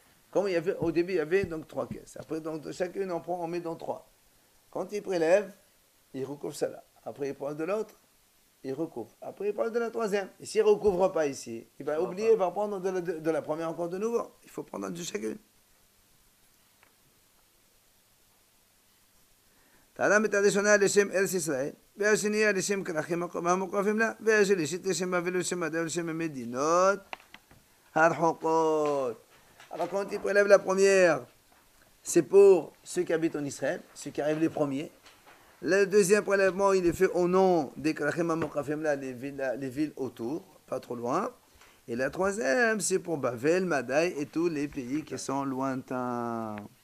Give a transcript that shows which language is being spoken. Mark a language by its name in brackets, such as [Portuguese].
[French] Comme il y avait, au début, il y avait donc 3 caisses. Après, donc, chacune on met dans 3. Quand il prélève, il recouvre celle-là. Après, il prend de l'autre, il recouvre. Après, il prend de la troisième. Et s'il ne recouvre pas ici, il va oublier, il va prendre de la première encore de nouveau. Il faut prendre de chacune. [Hebrew] האדם את הראשונה לשם ארץ ישראל, והשנייה לשם כרכים המוקפים לה, והשלישית לשם בבל ולשם מדע ולשם המדינות הרחוקות. [French] Alors quand il prélève la première, c'est pour ceux qui habitent en Israël, ceux qui arrivent les premiers. Le deuxième prélèvement, il est fait au nom des Krachim HaMokafim, les villes autour, pas trop loin. Et la troisième, c'est pour Bavel, Madaï et tous les pays qui sont lointains.